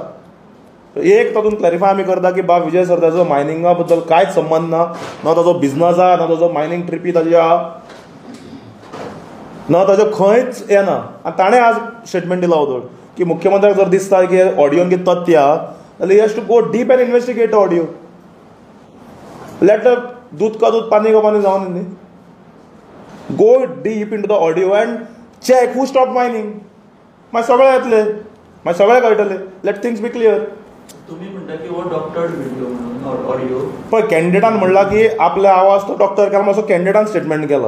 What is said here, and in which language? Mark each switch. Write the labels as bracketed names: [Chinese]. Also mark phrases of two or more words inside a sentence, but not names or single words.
[Konkani] एक तातूंत क्लॅरिफाय आमी करता की बाब विजय सरदेसायचो मायनिंगा बद्दल कांयच संबंद ना. ना ताजो बिझनस आहा, ना ताजो मायनींग ट्रिपी ताजी आहा, ना ताजो खंयच हें ना. आनी ताणें आज स्टेटमेंट दिला उदळ की मुख्यमंत्र्याक जर दिसता की ऑडियोन कितें तथ्य आहा जाल्यार [English] he has to go deep and investigate audio. [Hindi] लेट दूध का दूध पानी का पानी [Konkani] जावन न्ही. [English] go deep in to the audio and check who stop mining. [Konkani] मागीर सगळें येतलें, मागीर सगळें कळटलें. [English] let things be clear. [Konkani] तुम्ही म्हणटा की हो [English] doctored video [Konkani] म्हणून ऑडिओ पळय, कॅन्डिडेटान म्हणला की आपले आवाज तो डॉक्टर केला मातसो कॅन्डिडेटान स्टेटमेंट केला.